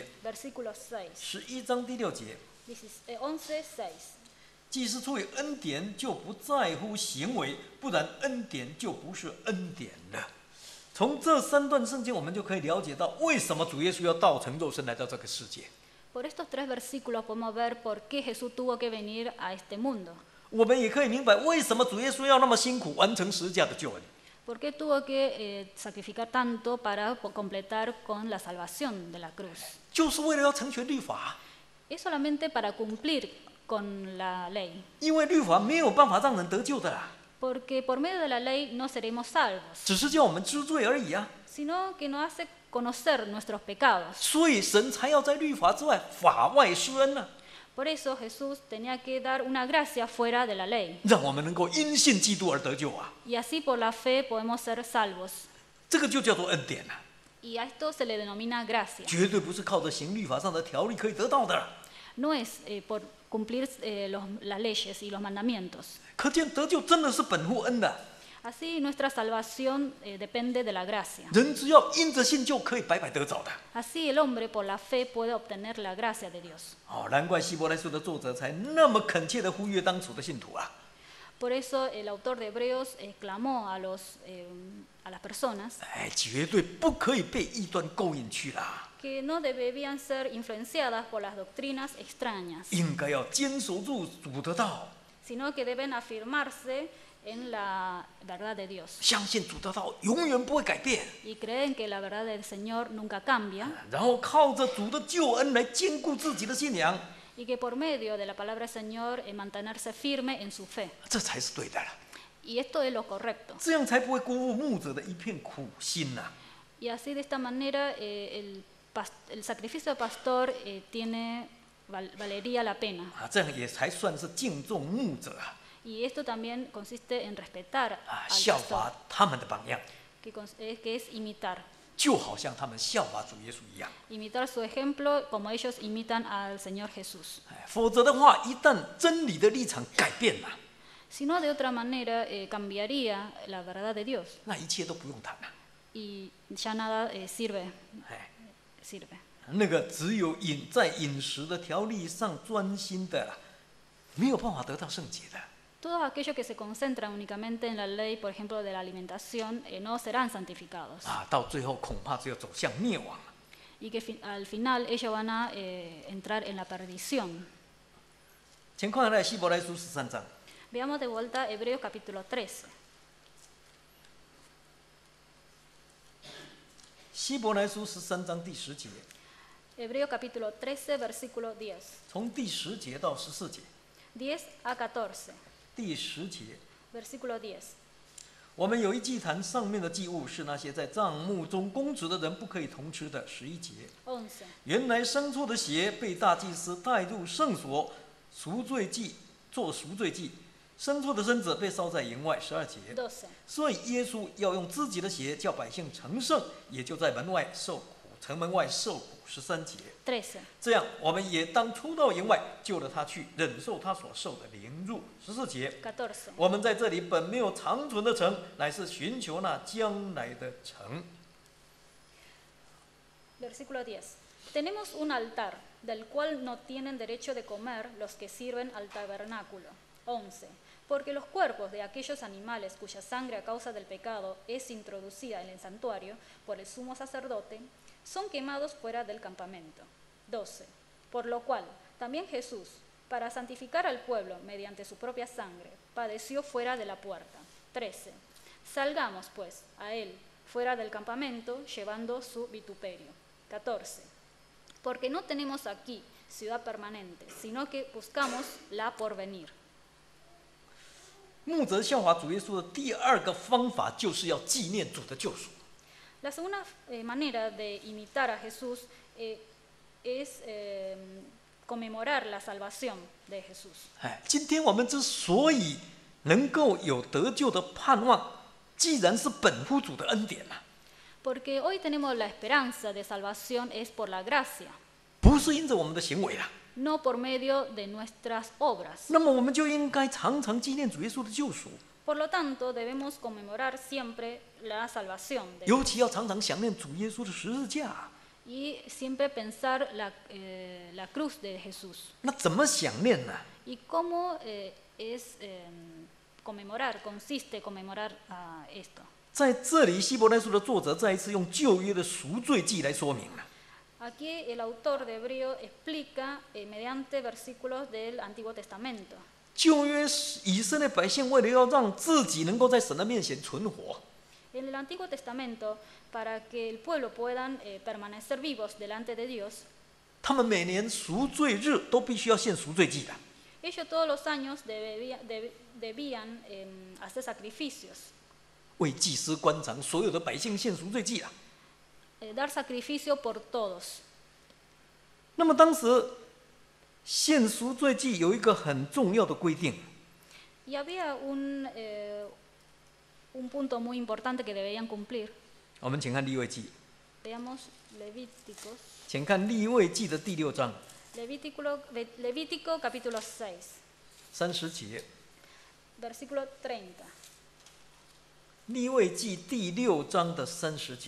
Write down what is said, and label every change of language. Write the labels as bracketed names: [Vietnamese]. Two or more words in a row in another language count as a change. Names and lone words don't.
[Spanish] versículo 6. [Chinese] 11章第6节。 11:6. 既是出于恩典，就不在乎行为，不然恩典就不是恩典了。从这3段圣经，我们就可以了解到为什么主耶稣要道成肉身来到这个世界。 [Spanish] Por estos 3 versículos podemos ver por qué Jesús tuvo que venir a este mundo. [Chinese] 我们也可以明白为什么主耶稣要那么辛苦完成十字架的救恩。 [Spanish] ¿Por qué tuvo que sacrificar tanto para completar con la salvación de la cruz? [Chinese] 就是为了要成全律法， [Spanish] Es solamente para cumplir con la ley. [Chinese] 因为律法没有办法让人得救的啦， [Spanish] Porque por medio de la ley no seremos salvos, [Chinese] 只是叫我们知罪而已啊。 [Spanish] sino que nos hace conocer nuestros pecados. [Chinese] 所以神才要在律法之外法外施恩呢、 [Spanish] Por eso Jesús tenía que dar una gracia fuera de la ley. [Chinese] 让我们能够因信基督而得救啊。 [Spanish] Y así por la fe podemos ser salvos. [Chinese] 这个就叫做恩典啊， [Spanish] Y a esto se le denomina gracia. [Chinese] 绝对不是靠着行律法上的条例可以得到的。 [Spanish] No es por cumplir las leyes y los mandamientos. [Chinese] 可见得救真的是本乎恩的， [Spanish] Así nuestra salvación depende de la gracia. [Chinese] 人只要因着信就可以白白得着的。 [Spanish] Así el hombre por la fe puede obtener la gracia de Dios. [Chinese] 难怪希伯来书的作者才那么恳切的呼吁当初的信徒啊。 [Spanish] Por eso el autor de Hebreos clamó a las personas [Chinese] 绝对不可以被异端勾引去啦， [Spanish] que no debían ser influenciadas por las doctrinas extrañas, [Chinese] 应该要坚守住主的道， [Spanish] sino que deben afirmarse en la verdad de Dios [Chinese] 相信主的道永远不会改变， [Spanish] y creen que la verdad del Señor nunca cambia [Chinese] 然后靠着主的救恩来坚固自己的信仰， [Spanish] y que por medio de la palabra del Señor mantenerse firme en su fe. [Chinese] 这才是对的了， [Spanish] Y esto es lo correcto. [Chinese] 这样才不会辜负牧者的一片苦心呐、 [Spanish] Y así de esta manera el sacrificio del pastor valería la pena. [Chinese] 这样也才算是敬重牧者啊， [Spanish] Y esto también consiste en respetar al [Chinese] 效 [Spanish] pastor, [Chinese] 法他们的榜样， [Spanish] que es imitar. [Chinese] 就好像他们效法主耶稣一样。 [Spanish] Imitar su ejemplo como ellos imitan al Señor Jesús. [Chinese] 否则的话，一旦真理的立场改变了， [Spanish] Si no, de otra manera cambiaría la verdad de Dios [Chinese] 那一切都不用谈了。 [Spanish] y ya nada sirve. [Chinese] 那个只有在饮食的条例上专心的，没有办法得到圣洁的。 [Spanish] Todos aquellos que se concentran únicamente en la ley, por ejemplo, de la alimentación, no serán santificados. [Chinese] 到最后恐怕只有走向灭亡。 [Spanish] Y que al final ellos van a entrar en la perdición. [Chinese] 请看来希伯来书13章。 [Spanish] Veamos de vuelta Hebreos capítulo 13. [Chinese] 希伯来书13章第10节。 [Spanish] Hebreo capítulo 13, versículo 10. [Chinese] 从第10节到14节。 [Spanish] 10 a 14, [Chinese] 第10节， [Spanish] versículo 10. [Chinese] 我们有一祭坛，上面的祭物是那些在帐幕中供职的人不可以同吃的。11节， 11, 原来牲畜的血被大祭司带入圣所，赎罪祭做赎罪祭，牲畜的身子被烧在营外。12节， 12. 所以耶稣要用自己的血叫百姓成圣，也就在门外受苦，城门外受苦。13节， 13. 这样我们也当出到营外，救了他去，忍受他所受的凌辱。14节， 14. 我们在这里本没有长存的城，乃是寻求那将来的城。 [Spanish] Versículo 10. Tenemos un altar del cual no tienen derecho de comer los que sirven al tabernáculo. 11. Porque los cuerpos de aquellos animales cuya sangre a causa del pecado es introducida en el santuario por el sumo sacerdote, son quemados fuera del campamento. 12. Por lo cual, también Jesús, para santificar al pueblo mediante su propia sangre, padeció fuera de la puerta. 13. Salgamos, pues, a él fuera del campamento, llevando su vituperio. 14. Porque no tenemos aquí ciudad permanente, sino que buscamos la porvenir. [Chinese] 牧者效法主耶稣的第2个方法，就是要纪念主的救赎。 [Spanish] La segunda manera de imitar a Jesús es conmemorar la salvación de Jesús. [Chinese] 今天我们之所以能够有得救的盼望，既然是本乎主的恩典嘛， [Spanish] Porque hoy tenemos la esperanza de salvación es por la gracia, [Chinese] 不是因着我们的行为啦。 [Spanish] no por medio de nuestras obras. [Chinese] 那么我们就应该常常纪念主耶稣的救赎， [Spanish] Por lo tanto, debemos conmemorar siempre la salvación de [Chinese] 尤其要常常想念主耶稣的十字架。 [Spanish] y siempre pensar la cruz de Jesús. [Chinese] 那怎么想念呢？ [Spanish] ¿Y cómo es conmemorar, consiste conmemorar esto? [Chinese] 在这里，希伯来书的作者再一次用旧约的赎罪记来说明了。 [Spanish] Aquí el autor de Hebreo explica mediante versículos del Antiguo Testamento. [Chinese] 旧约以色列百姓为了要让自己能够在神的面前存活， [Spanish] En el Antiguo Testamento, para que el pueblo puedan permanecer vivos delante de Dios, [Chinese] 他们每年赎罪日都必须要献赎罪祭的。 [Spanish] ellos todos los años debían hacer sacrificios, [Chinese] 为祭司官长所有的百姓献赎罪祭啊。 [Spanish] dar sacrificio por todos. [Chinese] 那么当时献赎罪祭有一个很重要的规定， [Spanish] Y había un punto muy importante que debían cumplir. [Chinese] 我们请看利未记， [Spanish] Veamos Levíticos. [Chinese] 请看利未记的第6章 [Spanish] Levítico capítulo 6, [Chinese] 30 节， [Spanish] versículo 30. [Chinese] 利未记第6章的30节